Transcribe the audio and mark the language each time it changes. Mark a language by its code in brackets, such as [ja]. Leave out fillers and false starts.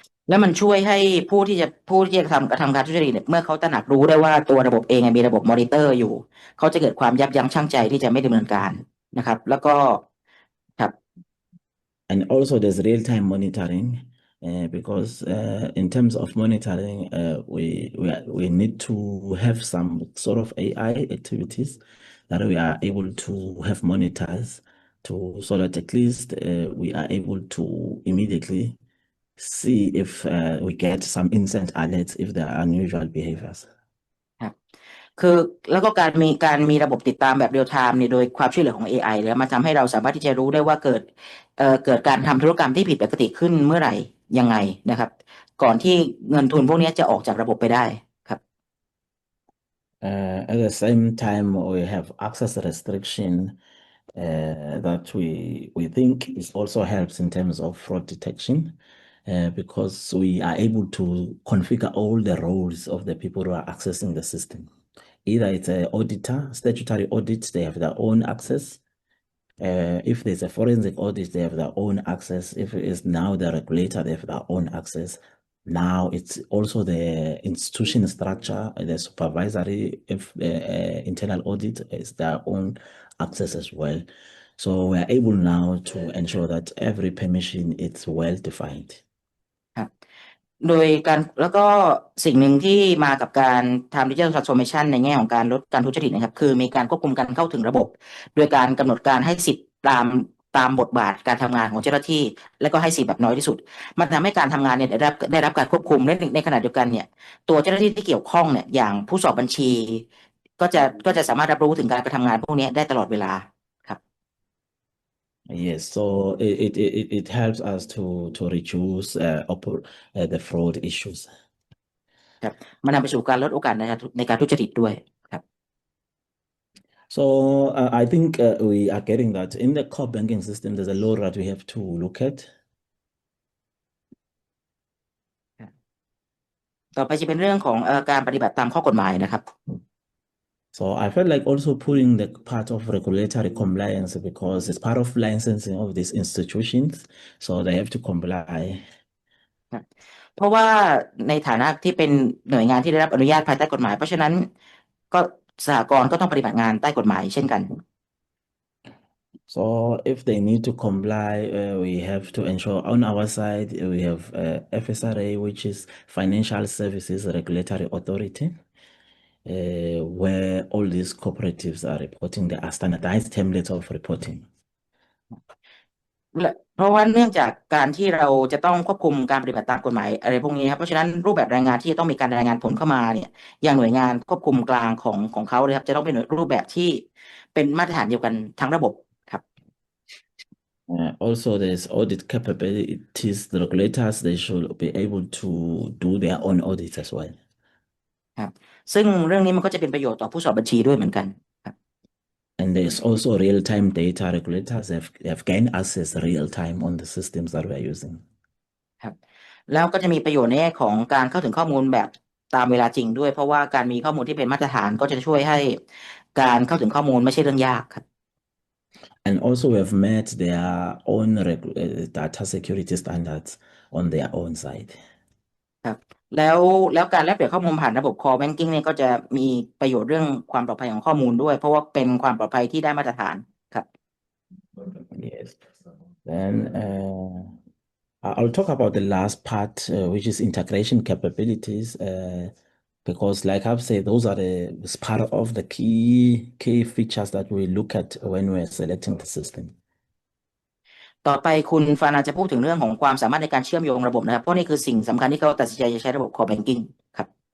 [th] แล้วมันช่วยให้ผู้ที่จะกระทำการทุจริตเนี่ยเมื่อเขาตระหนักรู้ได้ว่าตัวระบบเองมีระบบมอนิเตอร์อยู่เขาจะเกิดความยับยั้งชั่งใจที่จะไม่ดำเนินการนะครับแล้วก็ครับ [en] And also there's real-time monitoring, because in terms of monitoring, we need to have some sort of AI activities that we are able to have monitors so that at least we are able to immediately see if we get some instant alerts if there are unusual behaviors. [th] ครับคือแล้วก็การมีระบบติดตามแบบเรียลไทม์เนี่ยโดยความช่วยเหลือของ AI แล้วมันทำให้เราสามารถที่จะรู้ได้ว่าเกิดการทำธุรกรรมที่ผิดปกติขึ้นเมื่อไหร่ยังไงนะครับก่อนที่เงินทุนพวกนี้จะออกจากระบบไปได้ครับ [en] At the same time, we have access restriction that we think is also helps in terms of fraud detection, because we are able to configure all the roles of the people who are accessing the system. Either it's an auditor, statutory audit, they have their own access. If there's a forensic audit, they have their own access. If it is now the regulator, they have their own access. Now it's also the institution structure, the supervisory, if internal audit is their own access as well. So we're able now to ensure that every permission is well defined. [th] ครับโดยการแล้วก็สิ่งหนึ่งที่มากับการทำดิจิทัลทรานส์โอมชันในแง่ของการลดการทุจริตนะครับคือมีการควบคุมการเข้าถึงระบบโดยการกำหนดการให้สิทธิ์ตามบทบาทการทำงานของเจ้าหน้าที่และก็ให้สิทธิ์แบบน้อยที่สุดมันทำให้การทำงานเนี่ยได้รับการควบคุมและในขณะเดียวกันเนี่ยตัวเจ้าหน้าที่ที่เกี่ยวข้องเนี่ยอย่างผู้สอบบัญชีก็จะสามารถรับรู้ถึงการกระทำงานพวกนี้ได้ตลอดเวลาครับ [en] Yes, so it helps us to reduce the fraud issues. [th] ครับมันนำไปสู่การลดโอกาสในการทุจริตด้วยครับ [en] So I think we are getting that in the core banking system, there's a lot that we have to look at. [th] ต่อไปจะเป็นเรื่องของการปฏิบัติตามข้อกฎหมายนะครับ [en] So I felt like also putting the part of regulatory compliance because it's part of licensing of these institutions, so they have to comply. [th] เพราะว่าในฐานะที่เป็นหน่วยงานที่ได้รับอนุญาตภายใต้กฎหมายเพราะฉะนั้นก็สหกรณ์ก็ต้องปฏิบัติงานใต้กฎหมายเช่นกัน [en] So if they need to comply, we have to ensure on our side we have FSRA, which is Financial Services Regulatory Authority, where all these cooperatives are reporting. There are standardized templates of reporting. [th] เพราะว่าเนื่องจากการที่เราจะต้องควบคุมการปฏิบัติตามกฎหมายอะไรพวกนี้ครับเพราะฉะนั้นรูปแบบรายงานที่จะต้องมีการรายงานผลเข้ามาเนี่ยอย่างหน่วยงานควบคุมกลางของเขาเลยครับจะต้องเป็นรูปแบบที่เป็นมาตรฐานเดียวกันทั้งระบบครับ [en] Also, there's audit capabilities. The regulators, they should be able to do their own audits as well. [th] ครับซึ่งเรื่องนี้มันก็จะเป็นประโยชน์ต่อผู้สอบบัญชีด้วยเหมือนกันครับ [en] And there's also real-time data. Regulators have gained access real-time on the systems that we're using. [th] ครับแล้วก็จะมีประโยชน์ในแง่ของการเข้าถึงข้อมูลแบบตามเวลาจริงด้วยเพราะว่าการมีข้อมูลที่เป็นมาตรฐานก็จะช่วยให้การเข้าถึงข้อมูลไม่ใช่เรื่องยากครับ [en] And also we have met their own data security standards on their own side. [th] ครับแล้วการแลกเปลี่ยนข้อมูลผ่านระบบ Core Banking เนี่ยก็จะมีประโยชน์เรื่องความปลอดภัยของข้อมูลด้วยเพราะว่าเป็นความปลอดภัยที่ได้มาตรฐานครับ [en] Yes. Then I'll talk about the last part, which is integration capabilities, because like I've said, those are it's part of the key features that we look at when we're selecting the system. [th] ต่อไปคุณฟานาจะพูดถึงเรื่องของความสามารถในการเชื่อมโยงระบบนะครับเพราะนี่คือสิ่งสำคัญที่เขาตัดสินใจจะใช้ระบบ Core Banking ครับ